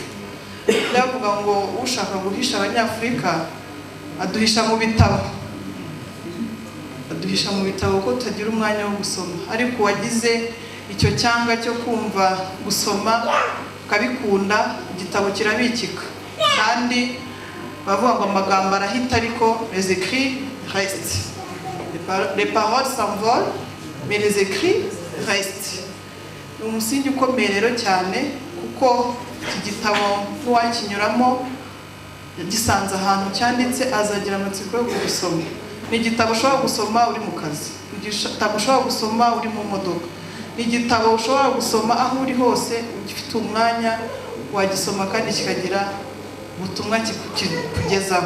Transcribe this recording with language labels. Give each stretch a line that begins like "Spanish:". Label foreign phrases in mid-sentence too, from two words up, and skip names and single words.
Kinyarwanda: Ndavuga ngo ushaka guhisha Abanyafurika aduhisha mu bitabo, aduhisha mu bitabo ko tutagira umwanya wo gusoma, ariko wagize icyo cyanga cyo kumva gusoma ukabikunda, igitabo kirabikika. Kandi bavuga ngo amagambo arahita ariko
French: les écrits restent. Les paroles s'envolent mais les écrits restent.
Kinyarwanda: Ni umusingi ukomeye rero cyane, kuko iki gitabo n'uwakinyuramo gisanze ahantu cyanditse azagira amatsiko yo kugisoma. Ni igitabo ushobora gusoma uri mu kazi, igitabo ushobora gusoma uri mu modoka, ni igitabo ushobora gusoma aho uri hose ugifite umwanya wagisoma kandi kikagira ubutumwa kikugezaho.